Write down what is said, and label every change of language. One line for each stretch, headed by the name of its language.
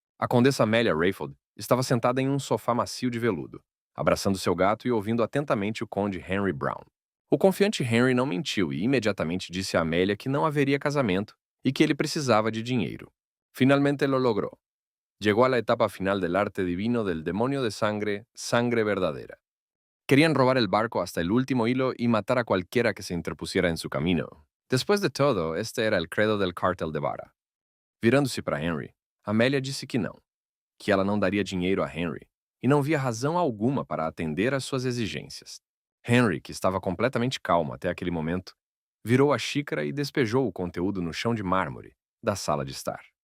Portuguese: A condessa Amélia Rayfield estava sentada em um sofá macio de veludo, abraçando seu gato e ouvindo atentamente o conde Henry Brown. O confiante Henry não mentiu e imediatamente disse a Amélia que não haveria casamento e que ele precisava de dinheiro.
Spanish: Finalmente lo logró. Llegó a la etapa final del arte divino del demonio de sangre, sangre verdadera. Querían robar el barco hasta el último hilo y matar a cualquiera que se interpusiera en su camino. Después de todo, este era el credo del cártel de Vara.
Portuguese: Virando-se para Henry, Amélia disse que ela não daria dinheiro a Henry, e não via razão alguma para atender às suas exigências. Henry, que estava completamente calmo até aquele momento, virou a xícara e despejou o conteúdo no chão de mármore da sala de estar.